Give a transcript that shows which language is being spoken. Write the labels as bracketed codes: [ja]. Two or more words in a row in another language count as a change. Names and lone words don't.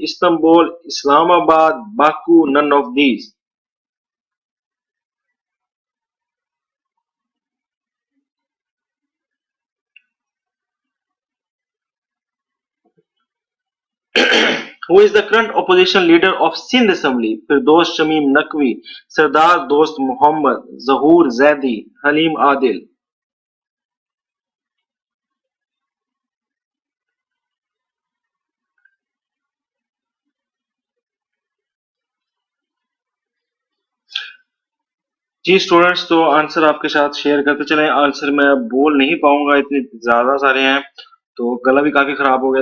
[en] Istanbul, Islamabad, Baku, none of these. Who is the current opposition leader of Sindh Assembly? Firdos Shamim Naqvi, Sardar Dost Muhammad, Zahoor Zaidi, Halim Adil. [ur] جی سٹوڈنٹس، تو آنسر آپ کے ساتھ شیئر کرتے چلے. آنسر میں بول نہیں پاؤں گا، اتنے زیادہ سارے ہیں تو گلا بھی کافی خراب ہو گیا.